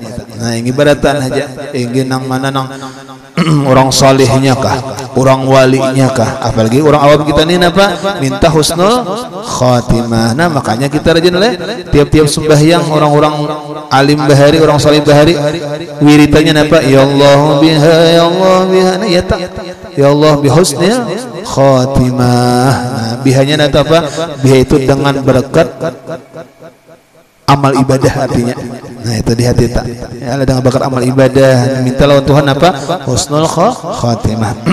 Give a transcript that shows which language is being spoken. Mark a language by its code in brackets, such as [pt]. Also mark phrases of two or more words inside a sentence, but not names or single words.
[bjn] Nah ingin beratan aja, ingin nang mana nang orang salihnya kah, orang walinya kah, apalagi orang awam kita ini apa minta [ar] حسن الخاتمة. [bjn] Nah makanya kita rajin tiap-tiap sembahyang orang-orang alim bahari, orang salih bahari wiritannya apa, [ar] يا الله بها، يا الله بها, nah, ya tak, يا الله بحسن الخاتمة. [bjn] Nah bihanya nata apa, biha itu dengan berkat amal ibadah artinya. Nah itu di hati tak ya, ada dengan bakat amal ibadah, minta lawan Tuhan apa, [ar] حسن الخاتمة.